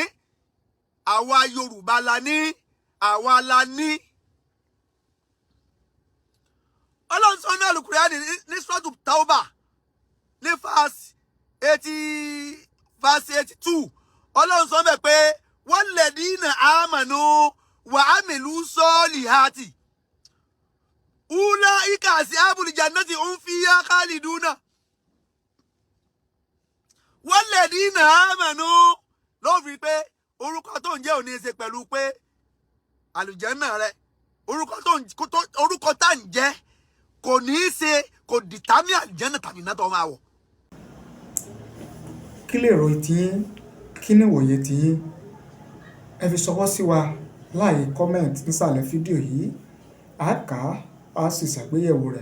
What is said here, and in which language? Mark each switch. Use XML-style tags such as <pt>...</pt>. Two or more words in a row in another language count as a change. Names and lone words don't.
<yo>Àwa Yorùbá la ní àwa la ní. Ọlọ́run sọ ní Al-Qur'ani ní Suratu Tauba ní verse 82 Ọlọ́run sọ bẹ́ẹ̀ pé</yo> <ar>والذين آمنوا وعملوا الصالحات أولئك أصحاب الجنة هم فيها خالدون. والذين آمنوا</ar> <yo>ló fi pé orúkọ tó ń jẹ́ ò ní ṣe pẹ̀lú pé àlùjánnà rẹ orúkọ tá ń jẹ́ kò ní í ṣe kò dìtámì àlùjánnà tàbí iná tó máa wọ̀. Kí lè rò tiyín kí ni ìwòye tiyín ẹ fi ṣọwọ́ sí wa láàyè comment nísàlẹ̀ fídíò yìí a kà á sì ṣàgbéyẹ̀wò rẹ̀.</yo>